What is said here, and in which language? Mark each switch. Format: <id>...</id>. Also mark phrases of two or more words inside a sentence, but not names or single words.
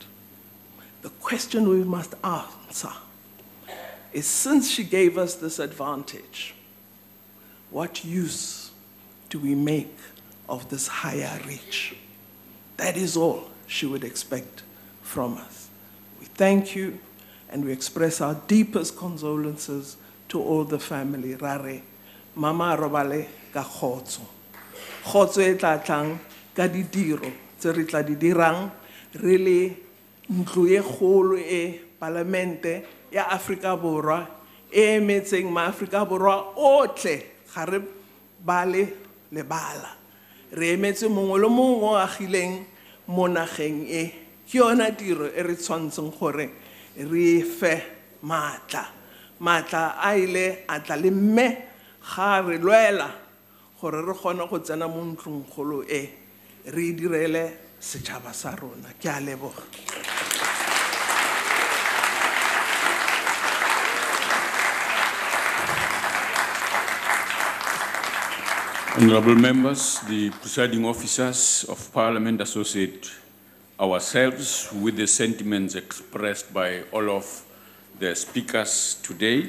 <en>The question we must answer is, since she gave us this advantage, what use do we make of this higher reach? That is all she would expect from us. We thank you and we express our deepest condolences to all the family.</en> <tn>Rare, Mama robale ka khotso. Khotso e tla tlang ka ditiro tse re tla di dirang re le ntlo e kgolo e Palamente ya Afrika Borwa e emetseng ma-Afrika Borwa otlhe ga re bale le bala. Re emetse mongwe le mongwe o agileng mo nageng e. Ke yona tiro e re tshwantseng gore re fe maatla. Maatla a ile a tla le mme ga re lwela gore re kgone go tsena mo ntlong kgolo e re direle setšhaba sa rona. Ke a leboga.</tn> <en>Honorable members, the presiding officers of Parliament associate ourselves with the sentiments expressed by all of the speakers today.</en>